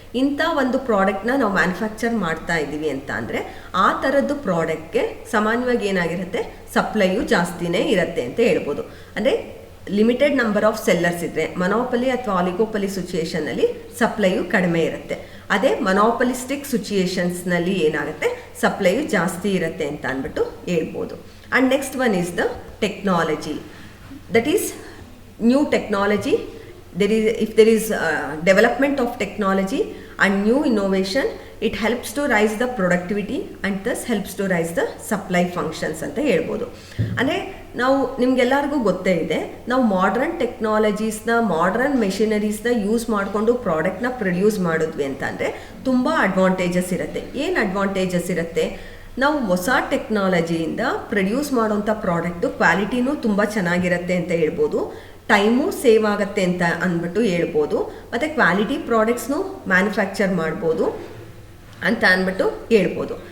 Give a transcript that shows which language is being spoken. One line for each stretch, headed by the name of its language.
Kannada: ಇಂಥ ಒಂದು ಪ್ರಾಡಕ್ಟ್ನ ನಾವು ಮ್ಯಾನುಫ್ಯಾಕ್ಚರ್ ಮಾಡ್ತಾ ಇದ್ದೀವಿ ಅಂತ ಅಂದರೆ ಆ ಥರದ್ದು ಪ್ರಾಡಕ್ಟ್ಗೆ ಸಾಮಾನ್ಯವಾಗಿ ಏನಾಗಿರುತ್ತೆ, ಸಪ್ಲೈಯು ಜಾಸ್ತಿನೇ ಇರುತ್ತೆ ಅಂತ ಹೇಳ್ಬೋದು. ಅಂದರೆ
English: limited number of sellers
Kannada: ಇದ್ದರೆ ಮೊನೋಪಲಿ ಅಥವಾ ಆಲಿಗೋಪಲಿ ಸಿಚುಯೇಷನ್ನಲ್ಲಿ ಸಪ್ಲೈಯು ಕಡಿಮೆ ಇರುತ್ತೆ. ಅದೇ ಮೊನೋಪಲಿಸ್ಟಿಕ್ ಸಿಚುಯೇಷನ್ಸ್ನಲ್ಲಿ ಏನಾಗುತ್ತೆ, ಸಪ್ಲೈಯು ಜಾಸ್ತಿ ಇರುತ್ತೆ ಅಂತ ಅಂದ್ಬಿಟ್ಟು ಹೇಳ್ಬೋದು.
English: And next one is the technology. That is new technology. If there is development of technology and new innovation, it helps to rise the productivity and thus helps to rise the supply functions
Kannada: ಅಂತ ಹೇಳ್ಬೋದು. ಅಂದರೆ ನಾವು ನಿಮ್ಗೆಲ್ಲರಿಗೂ ಗೊತ್ತೇ ಇದೆ, ನಾವು modern ಟೆಕ್ನಾಲಜೀಸ್ನ, modern ಮೆಷಿನರೀಸ್ನ use ಮಾಡಿಕೊಂಡು ಪ್ರಾಡಕ್ಟ್ನ ಪ್ರೊಡ್ಯೂಸ್ ಮಾಡಿದ್ವಿ ಅಂತ ಅಂದರೆ ತುಂಬ ಅಡ್ವಾಂಟೇಜಸ್ ಇರುತ್ತೆ. ಏನು ಅಡ್ವಾಂಟೇಜಸ್ ಇರುತ್ತೆ, ನಾವು ಹೊಸ ಟೆಕ್ನಾಲಜಿಯಿಂದ ಪ್ರೊಡ್ಯೂಸ್ ಮಾಡೋಂಥ ಪ್ರಾಡಕ್ಟು ಕ್ವಾಲಿಟಿನೂ ತುಂಬ ಚೆನ್ನಾಗಿರುತ್ತೆ ಅಂತ ಹೇಳ್ಬೋದು, ಟೈಮು ಸೇವ್ ಆಗುತ್ತೆ ಅಂತ ಅಂದ್ಬಿಟ್ಟು ಹೇಳ್ಬೋದು, ಮತ್ತು ಕ್ವಾಲಿಟಿ ಪ್ರಾಡಕ್ಟ್ಸ್ನು ಮ್ಯಾನುಫ್ಯಾಕ್ಚರ್ ಮಾಡ್ಬೋದು ಅಂತ ಅಂದ್ಬಿಟ್ಟು ಹೇಳ್ಬೋದು.